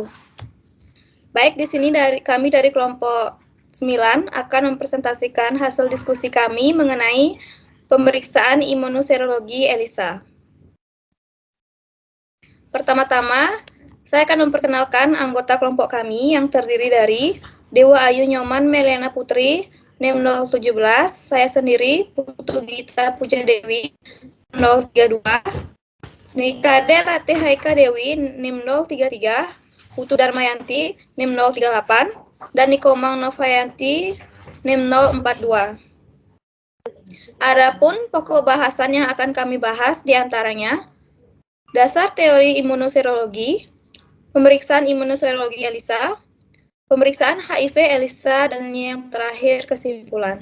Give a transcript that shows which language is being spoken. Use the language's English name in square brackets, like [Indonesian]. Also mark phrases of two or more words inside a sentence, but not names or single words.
[Indonesian] Baik, di sini kami dari kelompok 9 akan mempresentasikan hasil diskusi kami mengenai pemeriksaan imunoserologi ELISA. Pertama-tama, saya akan memperkenalkan anggota kelompok kami yang terdiri dari Dewa Ayu Nyoman Meliana Putri, NIM 017, saya sendiri, Putu Gita Puja Dewi, 032, Nikade Ratih Haika Dewi, NIM 033, Putu Darmayanti, NIM 038, dan Nikomang Novayanti, NIM 042. Adapun pokok bahasan yang akan kami bahas diantaranya dasar teori imunoserologi, pemeriksaan imunoserologi ELISA, pemeriksaan HIV ELISA, dan yang terakhir kesimpulan.